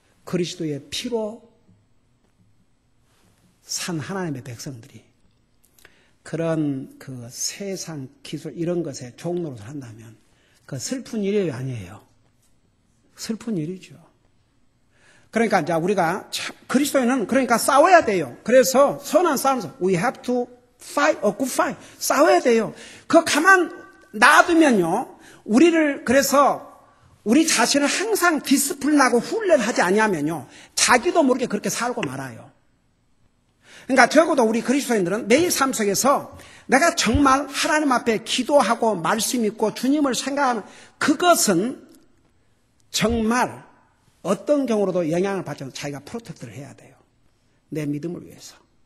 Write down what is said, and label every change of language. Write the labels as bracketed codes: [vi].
[ko] 그리스도의 피로 산 하나님의 백성들이 그런 그 세상 기술 이런 것에 종로로 한다면 그 슬픈 일이 아니에요. 슬픈 일이죠. 그러니까 이제 우리가 그리스도인은 그러니까 싸워야 돼요. 그래서 선한 싸움에서 [en] we have to fight a good fight. [ko] 싸워야 돼요. 그거 가만 놔두면요. 우리를 그래서 우리 자신을 항상 디스플린하고 훈련하지 아니하면요. 자기도 모르게 그렇게 살고 말아요. 그러니까 적어도 우리 그리스도인들은 매일 삶 속에서 내가 정말 하나님 앞에 기도하고 말씀 있고 주님을 생각하는 그것은 정말 어떤 경우로도 영향을 받지 않고 자기가 프로텍트를 해야 돼요. 내 믿음을 위해서.